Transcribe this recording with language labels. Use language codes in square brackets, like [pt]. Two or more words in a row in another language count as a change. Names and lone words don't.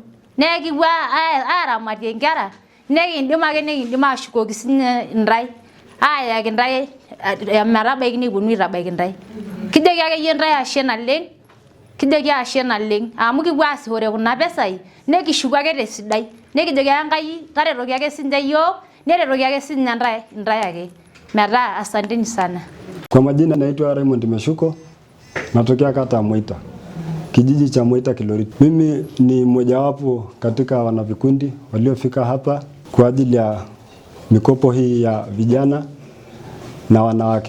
[mas] Nekipuo aramatie nkera, nekiindim ashukoki sinye ntae, ayaki ntae metabaiki nikiponu aitabaiki ntae. Kijoki ake yie ntae ashe naleng', kijoki ashe naleng' amu kipuo aasishore kuna pesai, nekishuku ake tesidai. Nekijoki Enkai taretoki ake sinye yiok, neretoki ake sinye ntae ake. [sw] Metaa asanteni sana. Kwa majina naitwa Raymond Meshuko, natokea kata Moita, kijiji cha Moita Kilorit. Mimi ni mmojawapo katika wanavikundi waliofika hapa kwa ajili ya mikopo hii ya vijana na wanawake.